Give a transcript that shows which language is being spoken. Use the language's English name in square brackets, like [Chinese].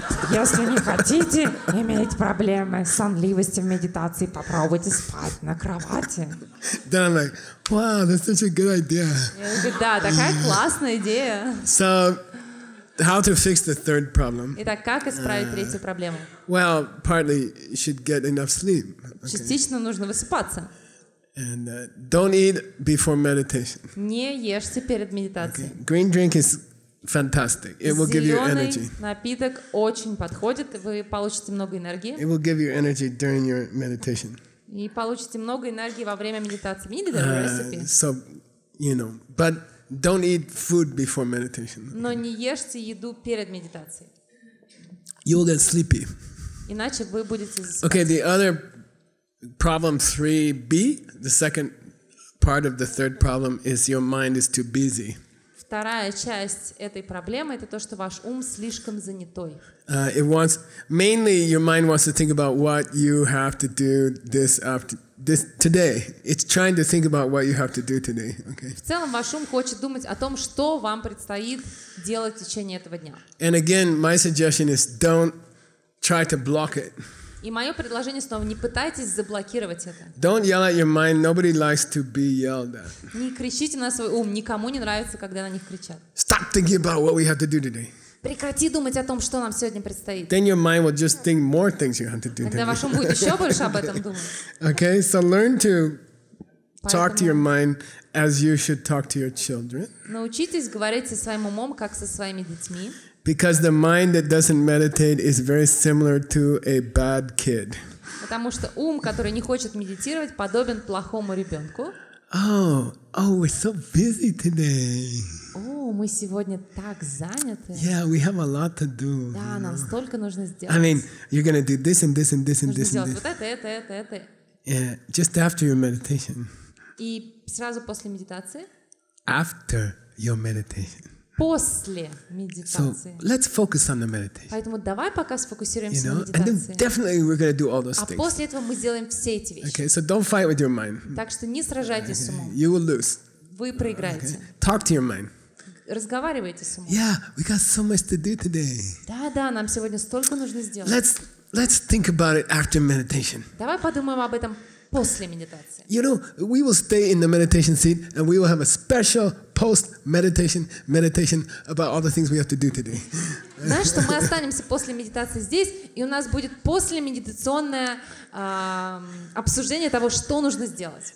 [Russian] Если не хотите иметь проблемы с сонливостью в медитации, попробуйте спать на кровати. [English] Then I'm like, wow, that's such a good idea. [Russian] Я говорю, да, такая классная идея. [English] So, how to fix the third problem? [Russian] Итак, как исправить третью проблему? [English] Well, partly you should get enough sleep. [Russian] Частично нужно высыпаться. [English] And don't eat before meditation. [Russian] Не ешьте перед медитацией. [English] Green drink is fantastic. It will give you energy. [Russian] Зеленый напиток очень подходит, вы получите много энергии. [English] It will give you energy during your meditation. [Russian] И получите много энергии во время медитации. [English] We need a recipe. So, but don't eat food before meditation. [Russian] Но не ешьте еду перед медитацией. [English] You will get sleepy. [Russian] Иначе вы будете засыпать. [English] Okay, the other problem 3B, the second part of the third problem is your mind is too busy. [Russian] Вторая часть этой проблемы — это то, что ваш ум слишком занятой. [English] Mainly your mind wants to think about what you have to do today. It's trying to think about what you have to do today. Okay. [Russian] В целом ваш ум хочет думать о том, что вам предстоит делать в течение этого дня. [English] And again, my suggestion is don't try to block it. [Russian] И мое предложение снова: не пытайтесь заблокировать это. [English] Don't yell at your mind. Nobody likes to be yelled at. [Russian] Не кричите на свой ум. Никому не нравится, когда на них кричат. [English] Stop thinking about what we have to do today. [Russian] Прекрати думать о том, что нам сегодня предстоит. [English] Then your mind will just think more things you have to do. [Russian] Тогда ваш ум будет еще больше об этом думать. [English] Okay, so learn to talk to your mind as you should talk to your children. [Russian] Научитесь говорить со своим умом, как со своими детьми. [English] Because the mind that doesn't meditate is very similar to a bad kid. [Russian] Потому что ум, который не хочет медитировать, подобен плохому ребенку. [English] Oh, we're so busy today. [Russian] мы сегодня так заняты. [English] Yeah, we have a lot to do. [Russian] Да, нам столько нужно сделать. [English] I mean, you're going to do this and this and this and [Russian] Нужно [English] this and [Russian] сделать [English] this. [Russian] вот это. [English] Yeah, just after your meditation. [Russian] И сразу после медитации? [English] After your meditation. [Russian] После [English] So [Russian] медитации. [English] let's focus on the meditation. [Russian] Поэтому давай пока сфокусируемся на [English] And then [Russian] медитации. [English] definitely we're going to do all those [Russian] А [English] things. [Russian] после этого мы сделаем все эти вещи. [English] Okay, so don't fight with your mind. [Russian] Так что не сражайтесь с умом. [English] You will lose. [Russian] Вы проиграете. [English] Talk to your mind. [Russian] Разговаривайте с умом. [English] Yeah, we got so much to do today. [Russian] Да, нам сегодня столько нужно сделать. [English] Let's think about it after meditation. [Russian] Давай подумаем об этом после медитации. [English] You know, we will stay in the meditation seat and we will have a special post-meditation meditation about all the things we have to do today. [Russian] Знаешь, что мы останемся после медитации здесь, и у нас будет послемедитационное обсуждение того, что нужно сделать.